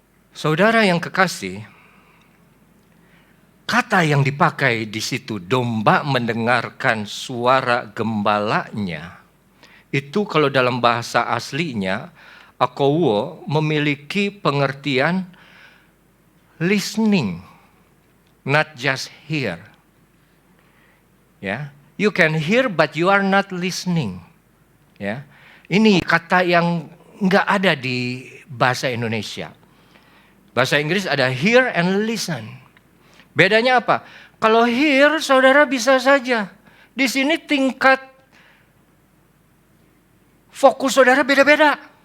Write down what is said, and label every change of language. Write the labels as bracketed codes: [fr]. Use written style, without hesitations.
[id] Saudara yang kekasih, kata yang dipakai di situ, domba mendengarkan suara gembalanya, itu kalau dalam bahasa aslinya, akouo, memiliki pengertian [en] listening, not just hear. [id] Ya. [en] You can hear but you are not listening. [id] Ya. Ini kata yang nggak ada di bahasa Indonesia. Bahasa Inggris ada hear and listen. Bedanya apa? Kalau hear saudara bisa saja. Di sini tingkat fokus saudara beda-beda.